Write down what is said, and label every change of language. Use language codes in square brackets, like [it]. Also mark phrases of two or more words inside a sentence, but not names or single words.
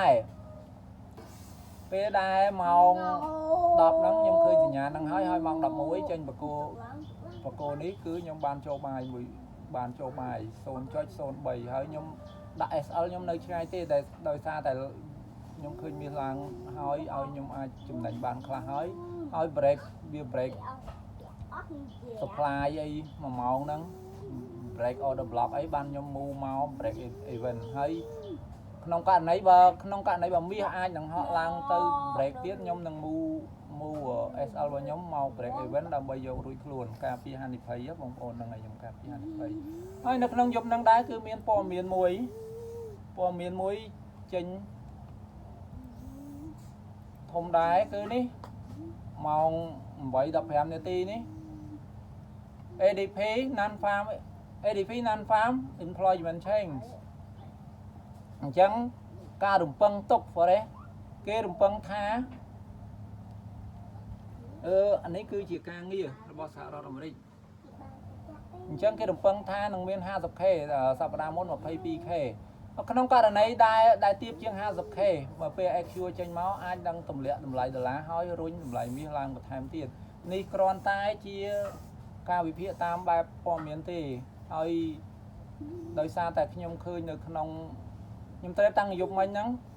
[km] ដែរម៉ោង10ហ្នឹងខ្ញុំឃើញសញ្ញាហ្នឹងហើយម៉ោង11ចេញបកគោនេះគឺខ្ញុំបានចូលបាយ0.03ហើយខ្ញុំដាក់ SL ខ្ញុំនៅឆ្ងាយទេតែដោយសារតែខ្ញុំឃើញមានឡើងហើយឲ្យខ្ញុំអាចចំណេញបានខ្លះហើយ break supply អី1ម៉ោងហ្នឹង [en] break order block [km] អីបានខ្ញុំ move មក [en] break event [km] ហើយក្នុងករណីបើមាសអាចនឹងហក់ឡើងទៅ break ទៀតខ្ញុំនឹង [en] move SL [km] របស់ខ្ញុំមក [en] break event [km] ដើម្បីយករួចខ្លួនការពារហានិភ័យបងប្អូនហ្នឹងហើយខ្ញុំការពារហានិភ័យហើយនៅក្នុងយប់ហ្នឹងដែរគឺមានព័ត៌មានមួយចេញ ធំដែរគឺនេះម៉ោង 8:15 នាទីនេះ [en] ADP non farm employment change [km] អញ្ចឹងការរំពឹងទុក Forex គេរំពឹងថា អានេះគឺជាការងាររបស់សហរដ្ឋអាមេរិកអញ្ចឹងគេរំពឹងថានឹងមាន 50k សប្តាហ៍មុន 22k ក្នុងករណីដែលទាបជាង 50k បើពេល EQ ចេញមកអាចនឹងទម្លាក់តម្លៃដុល្លារហើយរុញតម្លៃមាសឡើងបន្ថែមទៀតនេះគ្រាន់តែជាការវិភាគតាមបែបព័ត៌មានទេហើយដោយសារតែខ្ញុំឃើញនៅក្នុងខ្ញុំត្រូវតាំងយប់មិញហ្នឹង